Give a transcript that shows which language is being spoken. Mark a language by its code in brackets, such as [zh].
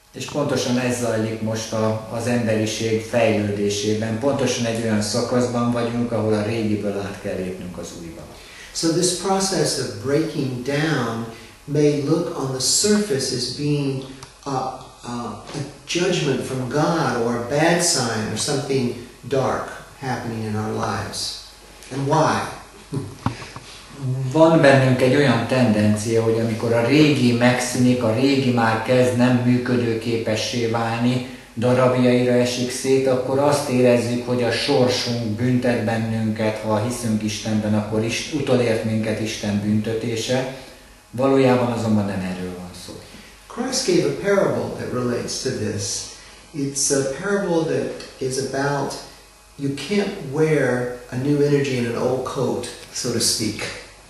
[hu] És pontosan ez zajlik most az emberiség fejlődésében. Pontosan egy olyan szakaszban vagyunk, ahol a régiből át kell lépnünk az újba. [en] So this process of breaking down may look on the surface as being a judgment from God or a bad sign or something dark happening in our lives. And why? [hu] Van bennünk egy olyan tendencia, hogy amikor a régi megszűnik, a régi már kezd nem működőképessé válni, darabjaira esik szét, akkor azt érezzük, hogy a sorsunk büntet bennünket, ha hiszünk Istenben, akkor utolért minket Isten büntetése. Valójában azonban nem erről van szó. [en] Christ gave a parable that relates to this. It's a parable that is about you can't wear a new energy in an old coat, so to speak.